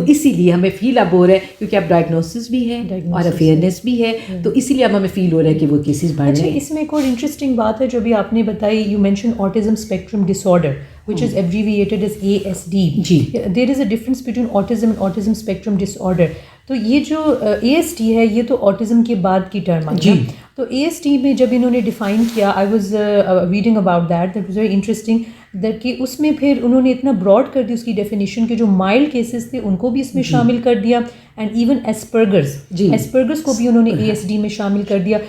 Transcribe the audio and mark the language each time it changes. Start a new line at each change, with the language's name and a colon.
Urdu: تو اسی لیے ہمیں فیل اب ہو رہا ہے کیونکہ اب ڈائگنوسس بھی ہے اور اویئرنیس بھی ہے, تو اسی لیے اب ہمیں فیل ہو رہا ہے کہ وہ کیسز بڑھ رہے ہیں. اس میں ایک اور انٹرسٹنگ بات ہے جو بھی آپ نے بتائی,
English: You mention autism spectrum disorder. which is abbreviated as ASD.
Urdu: جی.
English: There is a difference between autism and autism spectrum disorder.
Urdu: تو یہ جو ASD ہے یہ تو autism کے بعد کی ٹرم آئی. تو ASD میں جب انہوں نے ڈیفائن کیا,
English: I was reading about that was very interesting that
Urdu: کہ اس میں پھر انہوں نے اتنا براڈ کر دی اس کی ڈیفینیشن کہ جو مائلڈ کیسز تھے ان کو بھی اس میں شامل کر دیا, اینڈ ایون ایسپرگرز کو بھی انہوں نے ASD میں شامل کر دیا.